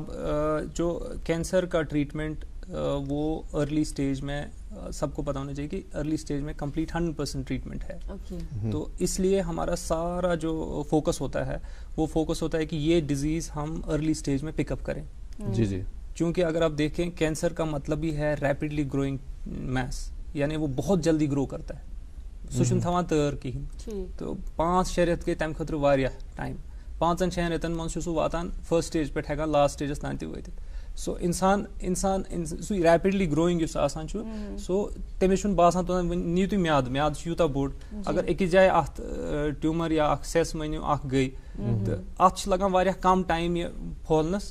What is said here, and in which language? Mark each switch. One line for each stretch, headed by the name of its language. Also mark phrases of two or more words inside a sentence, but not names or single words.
Urdu: اب جو کینسر کا ٹریٹمنٹ وہ
English: early stage
Urdu: میں سب کو پتا ہونا چاہیے کہ
English: early stage
Urdu: میں
English: complete 100% treatment
Urdu: ہے. تو اس لیے ہمارا سارا جو فوکس ہوتا ہے وہ فوکس ہوتا ہے کہ یہ ڈیزیز ہم
English: early stage
Urdu: میں
English: pick up
Urdu: کریں. جی جی. چونکہ اگر آپ دیکھیں کینسر کا مطلب ہی ہے
English: rapidly growing mass,
Urdu: یعنی وہ بہت جلدی گرو کرتا ہے,
Kashmiri: سہ چھُنہٕ تھاوان تٲر کِہیٖنۍ. تو 5-6 رٮ۪تھ گٔے تَمہِ خٲطرٕ واریاہ ٹایم. 5-6 رٮ۪تن منٛز چھُ سُہ واتان
English: first stage
Kashmiri: پٮ۪ٹھ ہٮ۪کان
English: last stages
Kashmiri: تام تہِ وٲتِتھ. سو انسان سُہ
English: rapidly growing
Kashmiri: یُس آسان چھُ سو تٔمِس چھُنہٕ باسان توٚتام وۄنۍ نِیِو تُہۍ میادٕ چھُ یوٗتاہ بوٚڑ, اگر أکِس جایہِ اَتھ ٹیوٗمر یا اکھ سٮ۪س مٲنِو اکھ گٔے تہٕ اَتھ چھُ لگان واریاہ کم ٹایم یہِ پھۄلنس.